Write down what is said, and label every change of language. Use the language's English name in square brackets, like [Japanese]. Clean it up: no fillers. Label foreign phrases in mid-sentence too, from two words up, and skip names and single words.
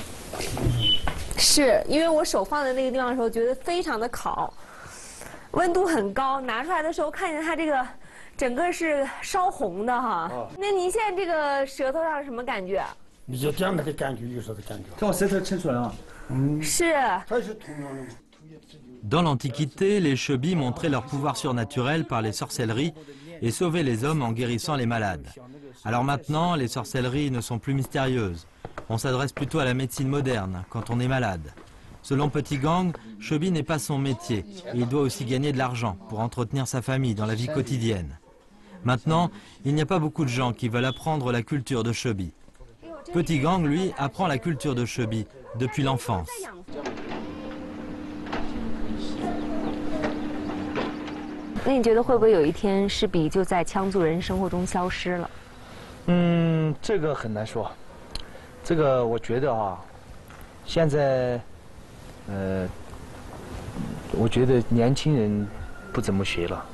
[Chinese] 是因为我手放在那个地方的时候，觉得非常的烤，温度很高，拿出来的时候看见它这个。整个是烧红的哈，那您现在这个舌头上是什么感觉？有这样的感觉，有啥的感觉？看我舌头抻出来了。是。它是同样的。 [French] Dans l'Antiquité, les Chebi montraient leur pouvoir surnaturel par les sorcelleries et sauvaient les hommes en guérissant les malades. Alors maintenant, les sorcelleries ne sont plus mystérieuses. On s'adresse plutôt à la médecine moderne, quand on est malade. Selon Petit Gang, Chobi n'est pas son métier et il doit aussi gagner de l'argent pour entretenir sa famille dans la vie quotidienne. Maintenant, il n'y a pas beaucoup de gens qui veulent apprendre la culture de Chobi. Petit Gang, lui, apprend la culture de Chobi depuis l'enfance. [Chinese] 那你觉得会不会有一天诗笔就在羌族人生活中消失了？这个很难说。这个我觉得啊，现在，我觉得年轻人不怎么学了。